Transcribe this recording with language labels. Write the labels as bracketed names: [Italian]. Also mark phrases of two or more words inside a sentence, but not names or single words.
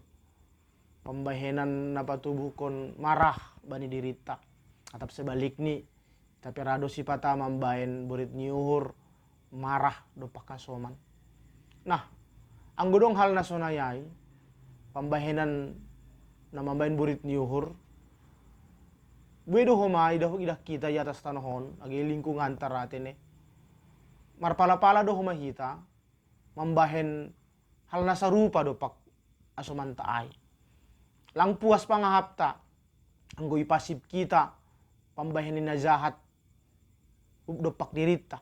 [Batak Simalungun] Pembahenan napa tubuh kon marah bani dirita atap sebalik ni tapi rado sipata mambaen burit niuhur marah do pakasoman. Nah, anggodong hal na sonayai pembahenan na mambaen burit niuhur bedo homai dah kita di atas tanahon agi lingkungan taratene marpala-pala do homa hita mambahen hal na sarupa do pak asoman taai. Lang puas pangahapta anggo ipasip kita pambahenin na jahat dopak dirita